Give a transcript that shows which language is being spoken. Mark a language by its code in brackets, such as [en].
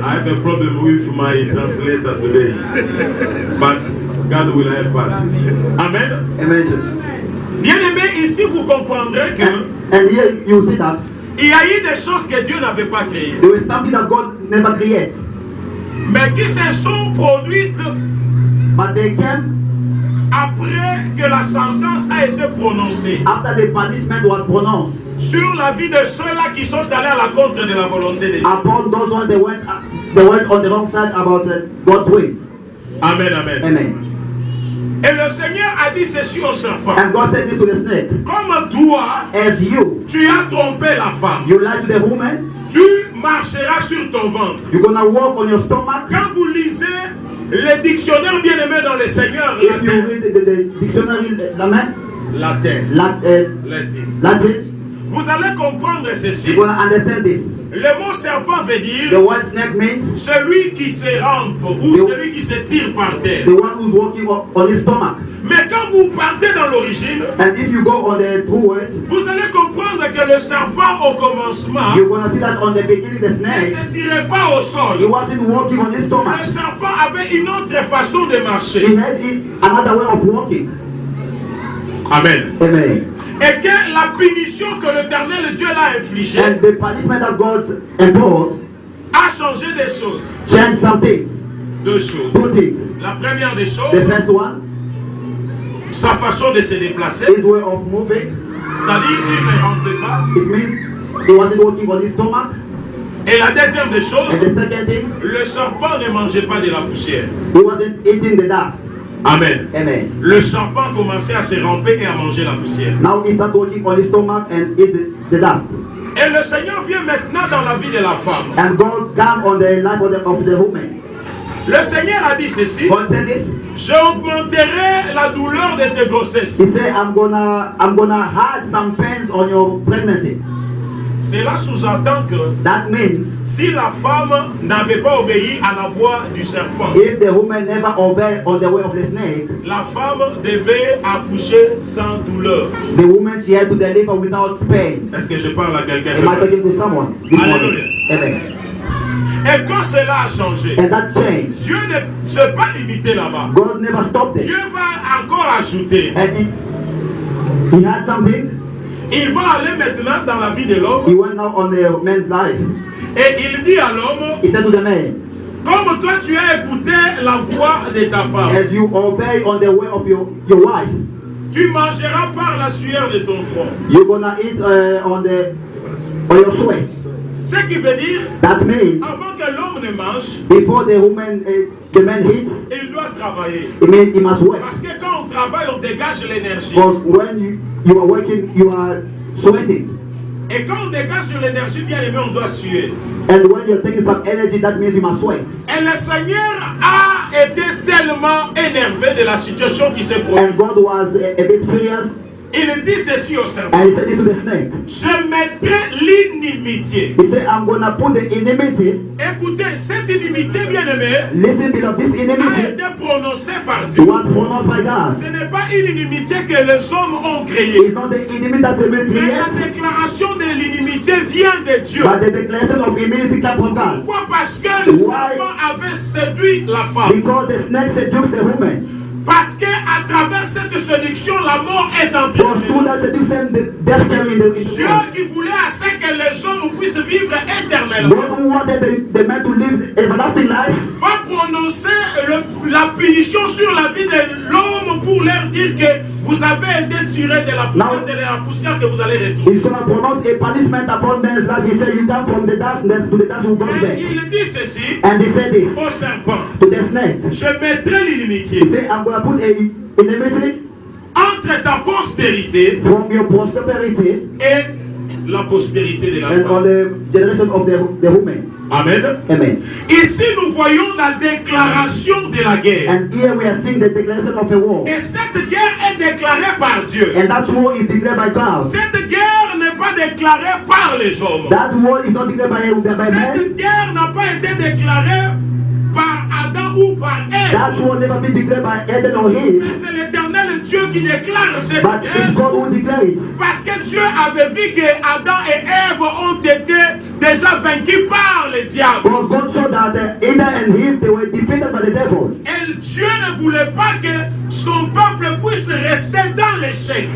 [en] I have a problem with my translator today. But God will help us. Amen. Amen, church. [fr] Bien-aimé, ici vous comprendrez que [en] And here you see that [fr] il y a eu des choses que Dieu n'avait pas créées, [en] there is something that God never created, [fr] mais qui se sont produites [en] but they came [fr] après que la sentence a été prononcée [en] after the punishment was pronounced [fr] sur la vie de ceux-là qui sont allés à la contre de la volonté de Dieu. [en] upon those ones they went on the wrong side about God's ways. Amen, amen. Amen. [fr] Et le Seigneur a dit ceci au serpent. [en] And God said this to the snake. [fr] Comme toi, [en] As [fr] tu as trompé la femme, [en] you lied to the woman, [fr] tu marcheras sur ton ventre. [en] you're gonna walk on your stomach. [fr] Quand vous lisez les dictionnaires bien-aimés dans le Seigneur, [en] If you read the dictionary, Latin, [fr] latin, [en] Latin, [fr] vous allez comprendre ceci. [en] you're gonna understand this. [fr] Le mot serpent veut [en] The [fr] dire [en] word snake means [fr] celui qui se rampe ou celui qui se tire par terre. [en] the one who's walking on his stomach. [fr] Mais quand vous partez dans l'origine, [en] And if you go on the true words, [fr] vous allez comprendre que le serpent au commencement [en] you're gonna see that on the beginning the [fr] ne [en] snake, [fr] se tirait pas au [en] he [fr] sol. [en] wasn't walking on his [fr] Le [en] stomach. [fr] serpent avait une autre façon de [en] He [fr] marcher. [en] had another way of walking. Amen. Amen. [fr] Et que la punition que l'Éternel Dieu l'a infligée [en] And the punishment that God imposed [fr] a changé des choses. [en] changed some things. [fr] Deux choses. [en] Two things. [fr] La première des [en] The [fr] choses, [en] first one, [fr] sa façon de se déplacer. [en] his way of moving. [fr] C'est-à-dire, il ne rampait pas. [en] It means he wasn't walking on his stomach. [fr] Et la deuxième des [en] And [fr] choses, [en] the second thing, [fr] le serpent ne mangeait pas de la poussière. [en] he wasn't eating the dust. Amen. Amen. [fr] Le serpent commençait à se ramper et à manger la poussière. [en] Now he started walking on his stomach and eat the dust. [fr] Et le Seigneur vient maintenant dans la vie de la femme. [en] And God came on the life of the woman. [fr] Le Seigneur a dit ceci: [en] God said this. [fr] j'augmenterai la douleur de tes grossesses. [en] He said, I'm gonna hide some pains on your pregnancy. [fr] Cela sous-entend que [en] That means [fr] si la femme n'avait pas obéi à la voix du serpent, [en] if the woman never obeyed on the way of the snake, [fr] la femme devait accoucher sans douleur. [en] the woman she had to deliver without pain. [fr] Est-ce que je parle à quelqu'un? [en] Am I talking to someone? This morning? Hallelujah. Amen. [fr] Et quand cela a changé, [en] And that changed. [fr] Dieu ne s'est pas limité là-bas. [en] God never stopped [fr] Dieu [en] it. [fr] va encore ajouter. [en] And he had something. [fr] Il va aller maintenant dans la vie de l'homme [en] He went now on the man's life. [fr] et il dit à l'homme, [en] He said to the man, [fr] comme toi tu as écouté la voix de ta femme, [en] as you obey on the way of your wife, [fr] tu mangeras par la sueur de ton front. [en] you're gonna eat on your sweat. [fr] Ce qui veut dire, [en] That means [fr] avant que l'homme ne mange, [en] before the man eats, [fr] il doit travailler. [en] it means he must work. [fr] Parce que quand on travaille, on dégage l'énergie. [en] Because when you are working, you are sweating. [fr] Et quand on dégage l'énergie, bien aimé, on doit suer. [en] And when you're taking some energy, that means you must sweat. [fr] Et le Seigneur a été tellement énervé de la situation qui s'est produite. [en] And God was a bit furious, [fr] Il dit ceci au serpent. [en] and he said it to the snake. [fr] Je mettrai l'inimitié. [en] He said, I'm gonna put the enmity. [fr] Écoutez, cette inimitié, bien aimé, [en] Listen, beloved, this [fr] a [en] enmity [fr] été prononcée par Dieu. [en] was pronounced by God. [fr] Ce n'est pas une inimitié que les hommes ont créée. [en] It's not the enemy that the man [fr] Mais la [en] creates, [fr] déclaration de l'inimitié vient de Dieu. [en] but the declaration of enmity comes from God. [fr] Pourquoi? Parce que le [en] Why? [fr] serpent avait séduit la femme. [en] Because the snake seduced the woman. [fr] Parce qu'à travers cette séduction, la mort est [en] Because through [fr] entrée. [en] that seduction, the death came in the [fr] Dieu [en] world. [fr] qui voulait à ce que les hommes puissent vivre éternellement [en] God who wanted the man to live everlasting life [fr] va prononcer la punition sur la vie de l'homme pour leur dire que vous avez été tiré de la poussière, de la poussière que vous allez retourner. [en] is going to pronounce a punishment upon man's life. He said, you come from the dust to the dust who goes [fr] Et [en] back. [fr] il dit ceci [en] And he said this [fr] au serpent. [en] to the snake. [fr] Je mettrai [en] He [fr] l'inimitié [en] said, I'm going to put an enmity [fr] entre ta postérité [en] from your posterity [fr] et la postérité de la [en] and on [fr] femme. [en] the generation of the woman. Amen. Amen. [fr] Ici, nous voyons la déclaration de la guerre. [en] And here we are seeing the declaration of a war. [fr] Et cette guerre est déclarée par Dieu. [en] And that war is declared by God. [fr] Cette guerre n'est pas déclarée par les hommes. [en] That war is not declared by man. [fr] Cette guerre n'a pas été déclarée par Adam ou par Ève. [en] That war never been declared by Eden or [fr] Mais [en] him. [fr] c'est l'Éternel Dieu qui déclare cette [en] But it's [fr] guerre. [en] God who declares it. [fr] Parce que Dieu avait vu que Adam et Ève ont été déjà vaincus par le diable. [en] Because God saw that Eden and him, they were defeated by the devil. [fr] Et Dieu ne voulait pas que son peuple puisse rester dans l'échec.